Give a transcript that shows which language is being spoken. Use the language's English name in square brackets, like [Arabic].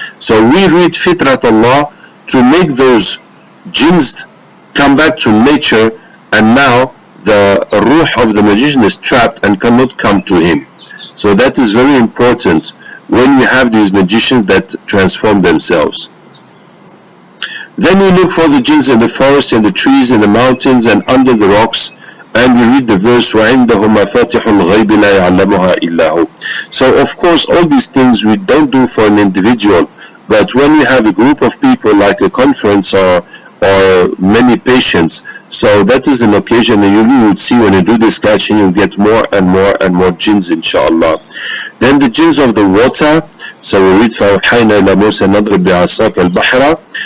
[English] So we read Fitrat Allah to make those jinns come back to nature, and now the ruh of the magician is trapped and cannot come to him. So that is very important when you have these magicians that transform themselves. Then we look for the jinns in the forest, in the trees, in the mountains, and under the rocks. And we read the verse, [Arabic] وَعِنْدَهُ مَفَاتِحُ الْغَيْبِ لَا يَعْلَمُهَا إِلَّا هُ. [English] So of course all these things we don't do for an individual, but when we have a group of people like a conference or many patients, so that is an occasion, and you would see when you do this catching you get more and more and more jinns, inshallah. Then the jinns of the water, so we read [Arabic] فَأَوْحَيْنَا إِلَى مُوسَى نَضْرِبْ بِعَصَاكَ الْبَحْرَ.